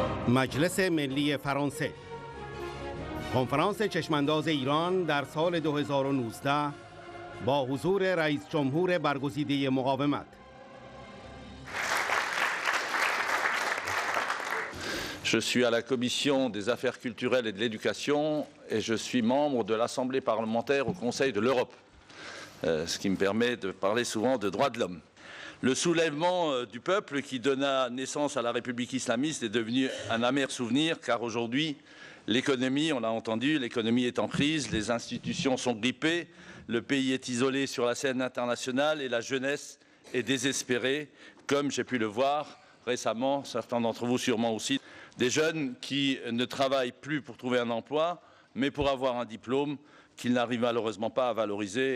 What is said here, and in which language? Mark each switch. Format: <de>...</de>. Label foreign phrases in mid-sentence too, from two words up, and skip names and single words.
<fa>مجلس ملی فرانسه کنفرانس چشمانداز ایران در سال 2019 با حضور رئیس جمهور برگزیده مقاومت.</fa> <fr>Je suis à la Commission des affaires culturelles et de l'éducation et je suis membre de l'Assemblée parlementaire au Conseil de l'Europe, ce qui me permet de parler souvent de droits de l'homme. Le soulèvement du peuple qui donna naissance à la République islamiste est devenu un amer souvenir car aujourd'hui, l'économie, on l'a entendu, l'économie est en crise, les institutions sont grippées, le pays est isolé sur la scène internationale et la jeunesse est désespérée, comme j'ai pu le voir récemment, certains d'entre vous sûrement aussi, des jeunes qui ne travaillent plus pour trouver un emploi, mais pour avoir un diplôme qu'ils n'arrivent malheureusement pas à valoriser.</fr>